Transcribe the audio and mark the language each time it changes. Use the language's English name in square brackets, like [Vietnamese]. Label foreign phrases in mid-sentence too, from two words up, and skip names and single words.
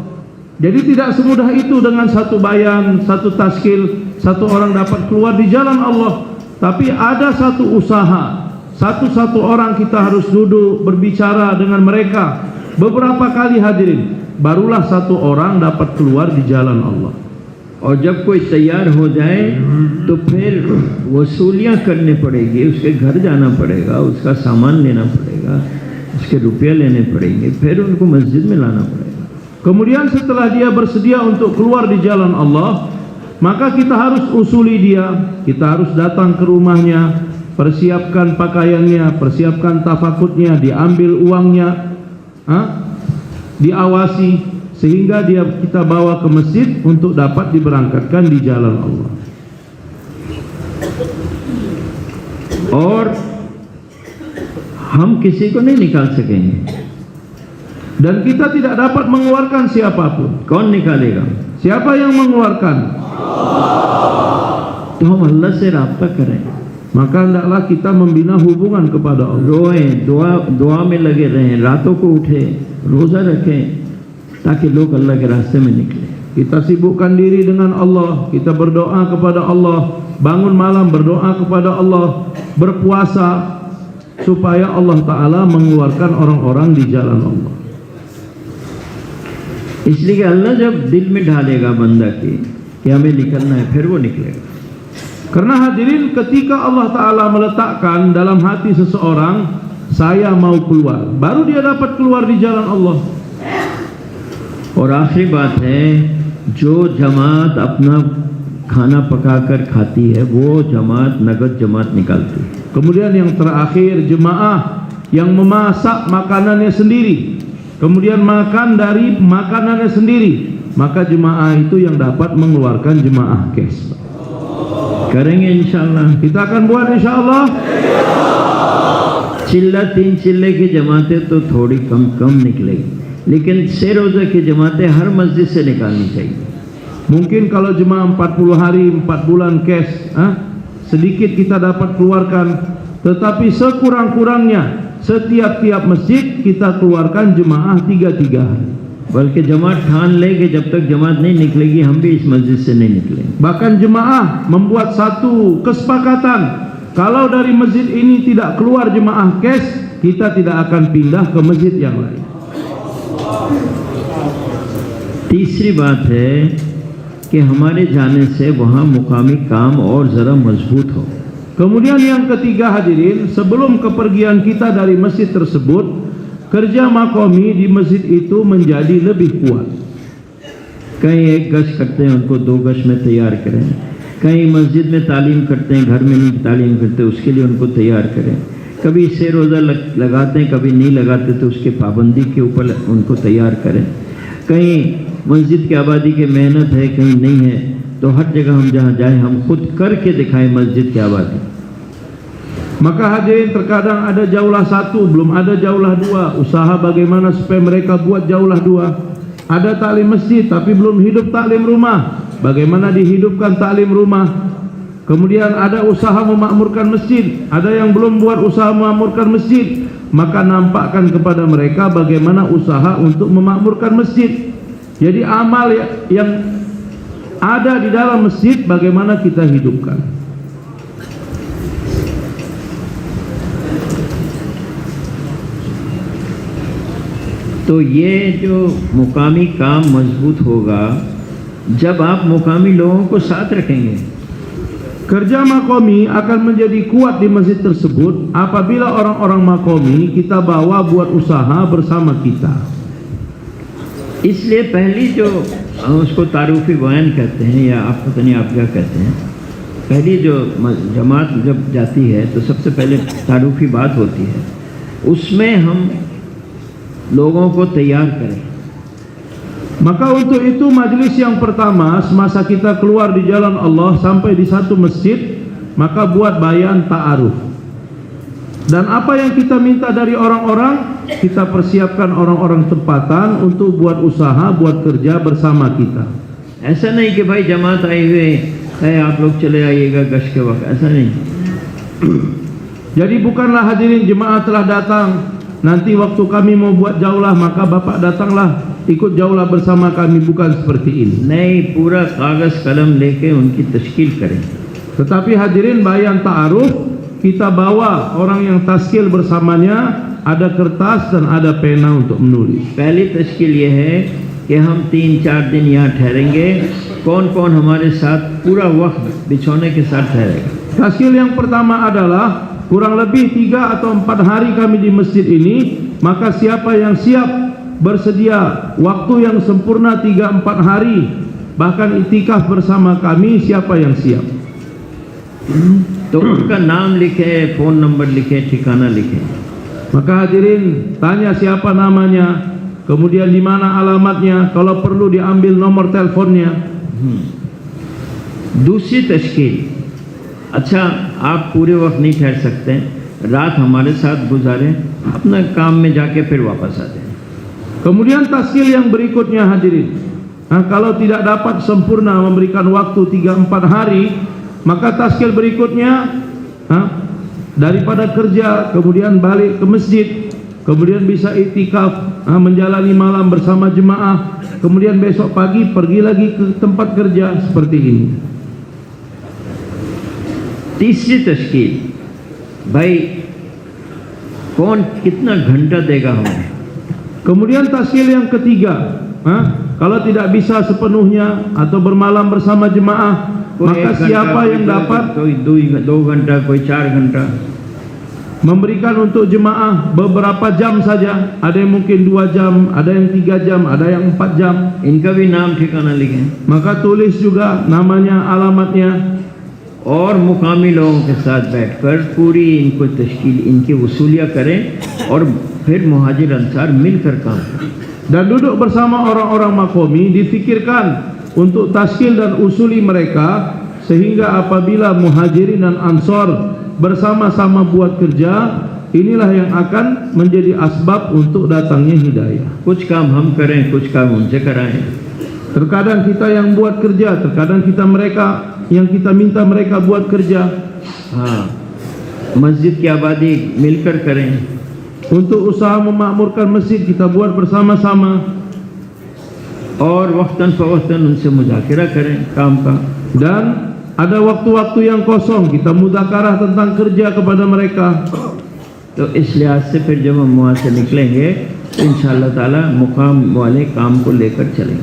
[Indonesian] Jadi tidak semudah itu dengan satu bayan, satu taskil, satu orang dapat keluar di jalan Allah. Tapi ada satu usaha, satu orang kita harus duduk berbicara dengan mereka beberapa kali hadirin, barulah satu orang dapat keluar di jalan Allah. [Hindi] और जब कोई तैयार हो जाए तो फिर वसूलियाँ करनी पड़ेगी, उसके घर जाना पड़ेगा, उसका सामान लेना पड़ेगा, उसके रुपये लेने पड़ेंगे, फिर उनको मस्जिद में लाना पड़ेगा। [Indonesian] Kemudian setelah dia bersedia untuk keluar di jalan Allah, maka kita harus usuli dia, kita harus datang ke rumahnya, persiapkan pakaiannya, persiapkan tafakutnya, diambil uangnya, diawasi, sehingga kita bawa ke masjid untuk dapat diberangkatkan di jalan Allah. [Hindi] और हम किसी को नहीं निकाल सकेंगे, [Indonesian] dan kita tidak dapat mengeluarkan siapapun. [Hindi] कौन निकालेगा? [Indonesian] Siapa yang mengeluarkan? [Hindi] तो हम अल्लाह से राब्ता करें, [Indonesian] maka hendaklah kita membina hubungan kepada Allah. [Hindi] रोएं, दुआ में लगे रहें, रातों को उठे, रोज़ा रखें, ताकि लोग अल्लाह के रास्ते में निकले। [Indonesian] Kita sibukkan diri dengan Allah, kita berdoa kepada Allah, bangun malam berdoa kepada Allah, berpuasa supaya Allah Ta'ala mengeluarkan orang-orang di jalan Allah. [Hindi] इसलिए अल्लाह जब दिल में ढालेगा बंदा की कि हमें निकलना है, फिर वो निकलेगा। [Indonesian] Karena hadirin, ketika Allah Ta'ala meletakkan dalam hati seseorang, saya mau keluar, baru dia dapat keluar di jalan Allah. [Hindi] और आखिरी बात है, जो जमात अपना खाना पकाकर खाती है वो जमात नगद जमात निकालती है। [Indonesian] Kemudian yang terakhir, jemaah yang memasak makanannya sendiri, kemudian makan dari makanannya sendiri, maka jemaah itu yang dapat mengeluarkan jemaah kes. [Hindi] करेंगे इंशाअल्लाह, [Indonesian] Kita akan buat insyaallah. [Hindi] चिल्ला 3 चिल्ले की जमातें तो थोड़ी कम निकलेगी, लेकिन 6 रोज़ा की जमातें हर मस्जिद से निकालनी चाहिए। [Indonesian] Mungkin kalau jemaah 40 hari 4 bulan kes, sedikit kita dapat keluarkan, tetapi sekurang-kurangnya setiap masjid kita keluarkan jemaah 3 hari. [Hindi] बल्कि जमात ठान ले कि जब तक जमात नहीं निकलेगी हम भी इस मस्जिद से नहीं निकलेंगे। [Indonesian] Bahkan jemaah membuat satu kesepakatan, kalau dari masjid ini tidak keluar jemaah kes, kita tidak akan pindah ke masjid yang lain. [Hindi] तीसरी बात है कि हमारे जाने से वहाँ मुकामी काम और ज़रा मजबूत हो। [Indonesian] Kemudian yang ketiga hadirin, sebelum kepergian kita dari masjid tersebut, kerja makomi di masjid itu menjadi lebih kuat. [Hindi] कहीं 1 गश करते हैं उनको 2 गश में तैयार करें, कहीं मस्जिद में तालीम करते हैं, घर में नहीं तालीम करते, उसके लिए उनको तैयार करें। कभी इससे रोज़ा लगाते हैं, कभी नहीं लगाते, तो उसके पाबंदी के ऊपर उनको तैयार करें। कहीं मस्जिद की आबादी की मेहनत है, कहीं नहीं है, तो हर जगह हम जहाँ जाएं हम खुद करके दिखाएं मस्जिद की आबादी। [Indonesian] Maka hadirin, terkadang ada jauhlah satu, belum ada jauhlah dua. Usaha bagaimana supaya mereka buat jauhlah dua. Ada taklim masjid tapi belum hidup taklim rumah. Bagaimana dihidupkan taklim rumah? Kemudian ada usaha memakmurkan masjid, ada yang belum buat usaha memakmurkan masjid. Maka nampakkan kepada mereka bagaimana usaha untuk memakmurkan masjid. Jadi amal yang ada di dalam masjid bagaimana kita hidupkan. [Hindi] तो ये जो मुकामी काम मजबूत होगा जब आप मुकामी लोगों को साथ रखेंगे। [Indonesian] Kerja makomi akan menjadi kuat di masjid tersebut apabila orang-orang makomi kita bawa buat usaha bersama kita. [Hindi] इसलिए पहली जो उसको तारुफी बयान कहते हैं, या आप पता नहीं आप क्या कहते हैं, पहली जो जमात जब जाती है तो सबसे पहले तारुफी बात होती है, उसमें हम लोगों को तैयार करें। [Indonesian] Maka untuk itu majlis yang pertama semasa kita keluar di jalan Allah sampai di satu masjid, maka buat bayan ta'aruf. Dan apa yang kita minta dari orang-orang, kita persiapkan orang-orang tempatan untuk buat usaha, buat kerja bersama kita. [Hindi] ऐसा नहीं कि भाई जमात आए हुए है आप लोग चले आइएगा गश के वक्त, ऐसा नहीं। [Indonesian] Jadi bukanlah hadirin jemaah telah datang, nanti waktu kami mau buat jauhlah maka bapak datanglah ikut jauhlah bersama kami, bukan seperti ini. [Hindi] नहीं, पूरा कागज कलम लेके उनकी तश्कील करें। [Indonesian] Tetapi hadirin bayan ta'aruf kita bawa orang yang taskil bersamanya, ada kertas dan ada pena untuk menulis. [Hindi] पहली तश्कील ये है कि हम 3-4 दिन यहाँ ठहरेंगे, कौन कौन हमारे साथ पूरा वक्त बिछौने के साथ ठहरेगा। [Indonesian] Taskil yang pertama adalah kurang lebih 3 atau 4 hari kami di masjid ini, maka siapa yang siap bersedia waktu yang sempurna 3-4 hari bahkan itikaf bersama kami, siapa yang siap? [Hindi] तो उनका नाम लिखे, फ़ोन नंबर लिखे, ठिकाना लिखे। [Indonesian] Maka hadirin tanya siapa namanya, kemudian di mana alamatnya, kalau perlu diambil nomor teleponnya. [Hindi] दूसरी तश्कील, अच्छा आप पूरे वक्त नहीं ठहर सकते, रात हमारे साथ गुजारें, अपना काम में जाके फिर वापस आ जाएं। [Indonesian] Kemudian taskil yang berikutnya hadirin, kalau tidak dapat sempurna memberikan waktu 3-4 hari, maka taskil berikutnya daripada kerja kemudian balik ke masjid, kemudian bisa iktikaf, menjalani malam bersama jemaah, kemudian besok pagi pergi lagi ke tempat kerja, seperti ini. [Hindi] तीसरी तश्कील, भाई कौन कितना घंटा देगा हमें। [Indonesian] Kemudian taskil yang ketiga, kalau tidak bisa sepenuhnya atau bermalam bersama jemaah, maka siapa yang dapat [Hindi] कोई 2 घंटा, कोई 4 घंटा [Indonesian] memberikan untuk jemaah beberapa jam saja, ada yang mungkin 2 jam, ada yang 3 jam, ada yang 4 jam. [Hindi] इनका भी नाम ठिकाना लिखें [Indonesian] Maka tulis juga namanya, alamatnya. [Hindi] और मुकामी लोगों के साथ बैठकर पूरी इनको तश्कील, इनकी वसूलियाँ करें और फिर मुहाजिर अंसार मिलकर काम करें। [Indonesian] Dan duduk bersama orang-orang makomi, difikirkan untuk taskil dan usuli mereka, sehingga apabila muhajirin dan ansor bersama-sama buat kerja, inilah yang akan menjadi asbab untuk datangnya hidayah. [Hindi] कुछ काम हम करें, कुछ काम उनसे कराएं। [Indonesian] Terkadang kita yang buat kerja, terkadang yang kita minta mereka buat kerja. [Hindi] हाँ, मस्जिद की आबादी मिलकर करें। [Indonesian] Untuk usaha memakmurkan masjid kita buat bersama-sama. [Hindi] और वक्तन फ़वक्तन उनसे मुज़ाकिरा करें काम का। [Indonesian] Dan ada waktu-waktu yang kosong kita mudzakarah tentang kerja kepada mereka. [Hindi] तो इस लिहाज से फिर जब हम वहाँ से निकलेंगे तो इंशाअल्लाह ताला मुकाम वाले काम को लेकर चलेंगे।